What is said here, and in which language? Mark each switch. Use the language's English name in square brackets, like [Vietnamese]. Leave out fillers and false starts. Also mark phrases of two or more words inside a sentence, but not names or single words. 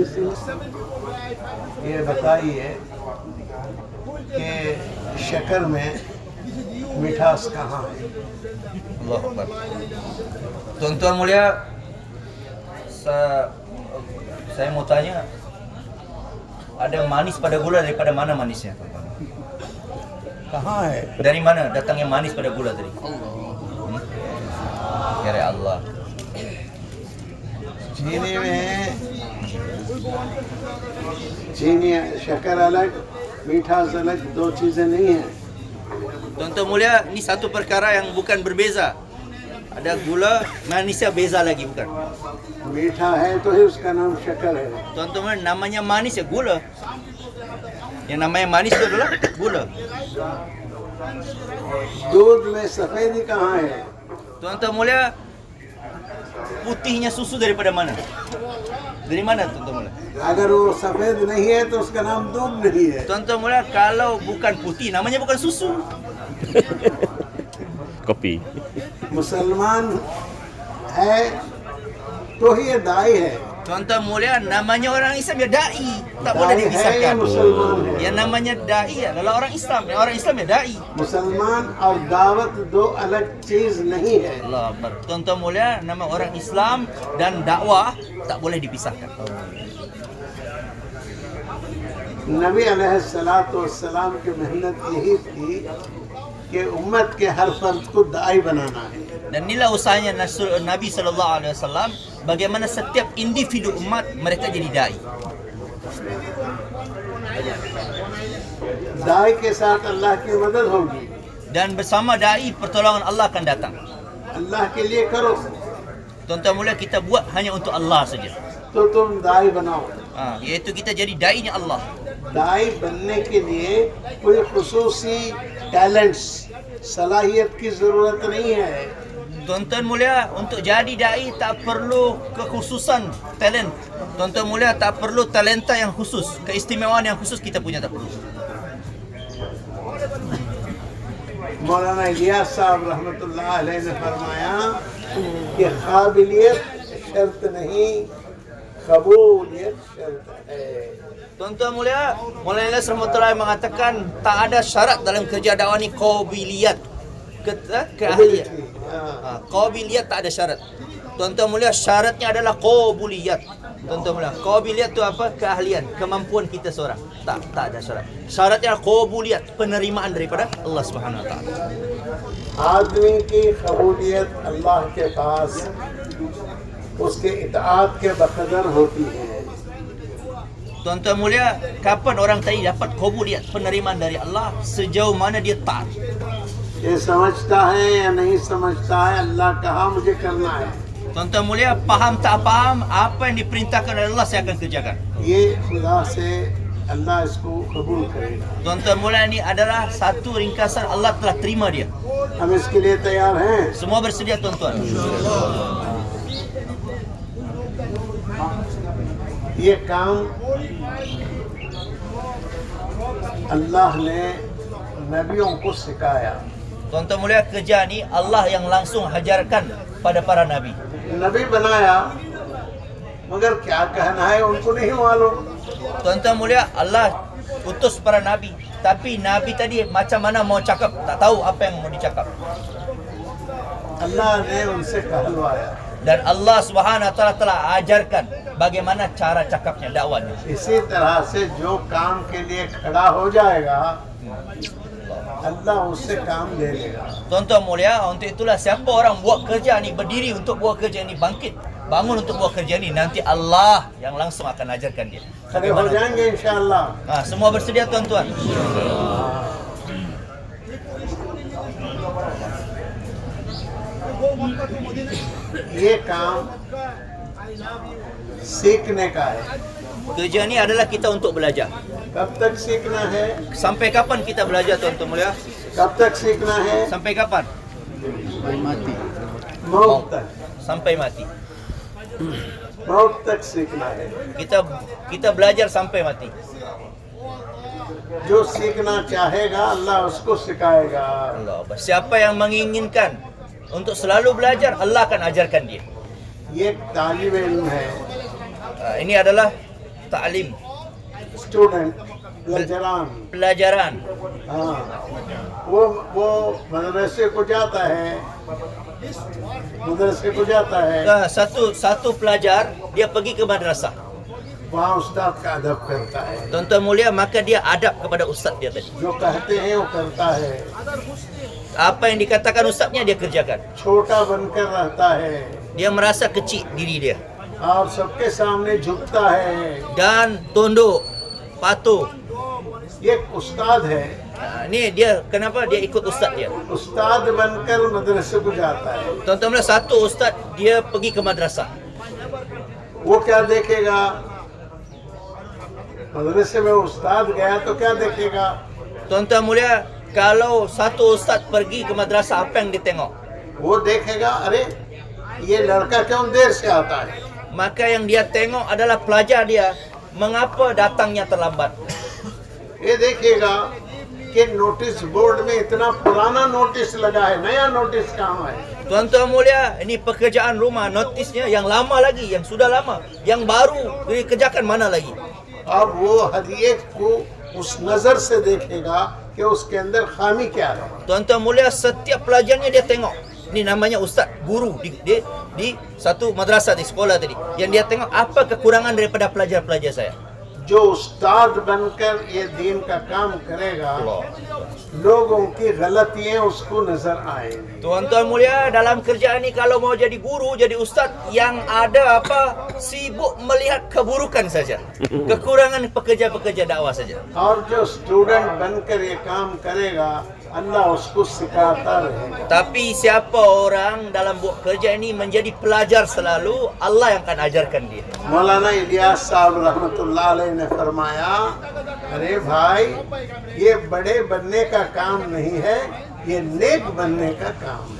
[Hindi] ये बताइए कि शक्कर में मिठास कहाँ है? [Arabic] الله أكبر. [Malay] Tuan-tuan mulia, saya mau tanya, ada manis pada gula, daripada mana manisnya? [Hindi] कहाँ है? [Malay] Dari mana datangnya manis pada gula tadi? [Arabic] يا الله. [Hindi] चीनी में चीनी शक्कर अलग, मिठास अलग, दो चीजें नहीं हैं। [Malay] Tuan-tuan mulia, ini satu perkara yang bukan berbeza. Ada gula, manisnya beza lagi, bukan? [Hindi] मीठा है तो ही उसका नाम शक्कर है। [Malay] Tuan-tuan mulia, namanya manis ya gula. Yang namanya manis itu adalah gula. [Hindi] दूध में सफेदी कहाँ है? [Malay] Tuan-tuan mulia, putihnya susu daripada mana? Dari mana tuan-tuan mulia? [Hindi] अगर वो सफेद नहीं है तो उसका नाम दूध नहीं है। [Malay] Tuan-tuan mulia, kalau bukan putih, namanya bukan susu. Kopi. [Hindi] मुसलमान है तो ही ये दाई है। [Malay] Tuan-tuan mulia, namanya orang Islam ya dai, tak boleh [Hindi] दाई है या [Malay] dipisahkan. [Hindi] मुसलमान है? [Malay] Yang namanya dai adalah orang Islam, yang orang Islam ya dai. [Hindi] मुसलमान और दावत दो अलग चीज नहीं है। [Arabic] الله أكبر. [Malay] Tuan-tuan mulia, nama orang Islam dan dakwah tak boleh dipisahkan. [Hindi] नबी अलैहिस्सलाम की मेहनत यही थी कि उम्मत के हर फर्द को दाई बनाना है। [Malay] Dan inilah usahanya Nabi SAW, bagaimana setiap individu umat mereka jadi dai. [Hindi] दाई के साथ अल्लाह की मदद होगी। [Malay] Dan bersama dai pertolongan Allah akan datang. [Hindi] अल्लाह के लिए करो [Malay] Tuan-tuan mulia, kita buat hanya untuk Allah saja. [Hindi] तो तुम दाई बनाओ। [Malay] Iaitu kita jadi dai-nya Allah. [Hindi] दाई बनने के लिए कोई खुसूसी टैलेंट्स सलाहियत की जरूरत नहीं है। [Malay] Tuan-tuan mulia, untuk jadi dai tak perlu kekhususan talent. Tuan-tuan mulia, tak perlu talenta yang khusus, keistimewaan yang khusus kita punya tak perlu. [Hindi] मौलाना इलियास साहब [Arabic] رحمة الله عليه [Hindi] ने फरमाया कि काबिलियत शर्त नहीं, कबूलियत शर्त है। [Malay] Tuan-tuan mulia, Maulana Ilyas rahmatullahi mengatakan tak ada syarat dalam kerja dakwah ni qabiliyat, keahlian. Qabiliyat tak ada syarat. Tuan-tuan mulia, syaratnya adalah qabuliyat. Tuan-tuan mulia, qabiliyat itu apa? Keahlian, kemampuan kita seorang. Tak ada syarat. Syaratnya adalah qabuliyat, penerimaan daripada Allah [Arabic] سبحانه وتعالى. [Hindi] आदमी की कबूलियत अल्लाह के पास उसके इताअत के बकदर होती है। [Malay] Tuan-tuan mulia, kapan orang tadi dapat qabuliyat, penerimaan dari Allah? Sejauh mana dia taat. [Hindi] ये समझता है या नहीं समझता है, अल्लाह कहा मुझे करना है, [Malay] Tuan-tuan mulia, faham tak faham, apa yang diperintahkan oleh Allah saya akan kerjakan. [Hindi] ये खुदा से अल्लाह इसको कबूल करेगा। [Malay] Tuan-tuan mulia, ini adalah satu ringkasan, Allah telah terima dia. [Hindi] हम इसके लिए तैयार हैं। [Malay] Semua bersedia tuan-tuan. [Hindi] ये काम अल्लाह ने नबियों को सिखाया। [Malay] Tuan-tuan mulia, kerja ni Allah yang langsung hajarkan pada para nabi. [Hindi] नबी बनाया मगर क्या कहना है उनको नहीं मालूम। [Malay] Tuan-tuan mulia, Allah utus para nabi, tapi nabi tadi macam mana mau cakap, tak tahu apa yang mau dicakap. [Hindi] अल्लाह ने उनसे कहलवाया। [Malay] Dan Allah [Arabic] سبحانه وتعالى [Malay] telah ajarkan bagaimana cara cakapnya, dakwahnya. [Hindi] इसी तरह से जो काम के लिए खड़ा हो जाएगा अल्लाह उससे काम ले लेगा। [Malay] Tuan-tuan mulia, untuk itulah siapa orang buat kerja ni, berdiri untuk buat kerja ni, bangkit, bangun untuk buat kerja ni, nanti Allah yang langsung akan ajarkan dia. [Hindi] खड़े हो जाएंगे इंशाअल्लाह। [Malay] Semua bersedia tuan-tuan? [Hindi] ये काम सीखने का है। [Malay] Kerja ni adalah kita untuk belajar. [Hindi] कब तक सीखना है? [Malay] Sampai kapan kita belajar tuan-tuan mulia? [Hindi] कब तक सीखना है? [Malay] Sampai kapan? [Hindi] मौत तक। [Malay] Sampai mati. [Hindi] मौत तक सीखना है। [Malay] Kita belajar sampai mati. [Hindi] जो सीखना चाहेगा अल्लाह उसको सिखाएगा। [Arabic] الله أكبر. [Malay] Siapa yang menginginkan untuk selalu belajar, Allah akan ajarkan dia. [Hindi] ये तालिब इल्म है। [Malay] Ini adalah ta'lim, [Hindi] स्टूडेंट लजरान, [Malay] pelajaran. [Hindi] हाँ, वो मदरसे को जाता है, [Malay] Satu pelajar dia pergi ke madrasah. [Hindi] वहाँ उस्ताद का अदब करता है, [Malay] Tuan-tuan mulia, maka dia adab kepada ustaz dia tadi. [Hindi] जो कहते हैं वो करता है, [Malay] Apa yang dikatakan ustaznya dia kerjakan. [Hindi] छोटा बनकर रहता है [Malay] Dia merasa kecil diri dia [Hindi] और सबके सामने झुकता है। [Malay] dan tunduk, patuh. [Hindi] ये एक उस्ताद है, [Malay] Ni dia kenapa dia ikut ustaz dia. [Hindi] उस्ताद बनकर मदरसे को जाता है। [Malay] Tuan-tuan mulia, satu ustaz dia pergi ke madrasah. [Hindi] वो क्या देखेगा? मदरसे में उस्ताद गया तो क्या देखेगा? [Malay] Tuan-tuan mulia, kalau satu ustaz pergi ke madrasah, apa yang dia tengok? [Hindi] वो देखेगा, अरे ये लड़का क्यों देर से आता है? [Malay] Maka yang dia tengok adalah pelajar dia, mengapa datangnya terlambat. [Hindi] ये देखेगा कि [English] notice board [Hindi] में इतना पुराना नोटिस लगा है, नया नोटिस कहाँ है? [Malay] Tuan-tuan mulia, ini pekerjaan rumah, notisnya yang lama lagi, yang sudah lama, yang baru dikerjakan mana lagi. [Hindi] अब वो हर एक को उस नजर से देखेगा कि उसके अंदर खामी क्या है। [Malay] Tuan-tuan mulia, setiap pelajarnya dia tengok. Ini namanya ustaz, guru di satu madrasah di sekolah tadi. Yang dia tengok apa kekurangan daripada pelajar-pelajar saya. [Hindi] जो उस्ताद बनकर ये दीन का काम करेगा, लोगों की गलतियां उसको नजर आएंगी। [Malay] Tuan-tuan mulia, dalam kerjaan ini kalau mau jadi guru, jadi ustaz, yang ada apa? Sibuk melihat keburukan saja. Kekurangan pekerja-pekerja dakwah saja. [Hindi] और जो स्टूडेंट बनकर ये काम करेगा, अल्लाह उसको सिखाता रहेगा। [Malay] Tapi siapa orang dalam buat kerja ini menjadi pelajar selalu, Allah yang akan ajarkan dia. [Hindi] मौलाना इलियास साहब [Arabic] رحمة الله عليه [Hindi] ने फरमाया, अरे भाई, ये बड़े बनने का काम नहीं है, ये नेक बनने का काम है।